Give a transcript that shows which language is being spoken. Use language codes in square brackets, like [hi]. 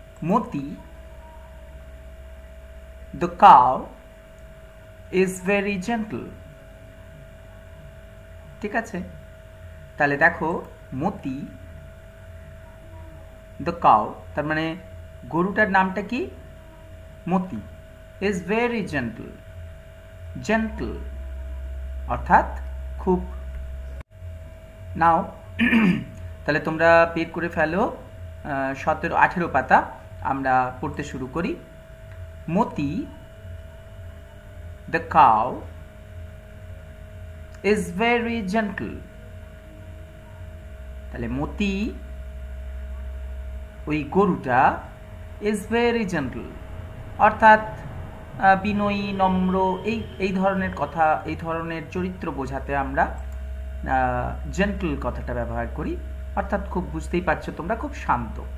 [en] Moti, the cow is very gentle। [bn] ঠিক আছে, তাহলে দেখো মতি, [en] the cow, [bn] তার মানে গরুটার নামটা কি? মতি। [en] is very gentle, gentle [bn] অর্থাৎ খুব। নাও তাহলে তোমরা বের করে ফেলো 18 পাতা। আমরা পড়তে শুরু করি। [en] Moti, the cow is very gentle। [bn] তাহলে মতি, ওই গরুটা, [en] is very gentle [bn] অর্থাৎ বিনয়ী, নম্র, এই ধরনের কথা, এই ধরনের চরিত্র বোঝাতে আমরা জেন্টল কথাটা ব্যবহার করি, অর্থাৎ খুব, বুঝতেই পারছো তোমরা, খুব শান্ত।